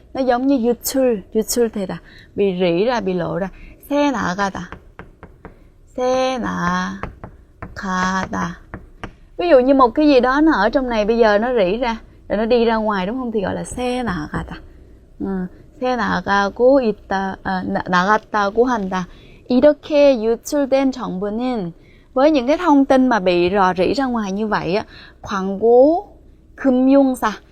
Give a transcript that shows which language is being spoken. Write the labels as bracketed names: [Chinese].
[Vietnamese] Nó giống như 유출되다, bị rỉ ra, bị lộ ra. [Korean] 새 나가다, 새 나가다. [Vietnamese] Ví dụ như một cái gì đó nó ở trong này bây giờ nó rỉ ra, rồi nó đi ra ngoài đúng không? Thì gọi là 새 나가다. [Korean] 새 나가고 있다, 나갔다고 한다. 이렇게 유출된 정보는, [Vietnamese] với những cái thông tin mà bị rò rỉ ra ngoài như vậy á, 광고, 금융사.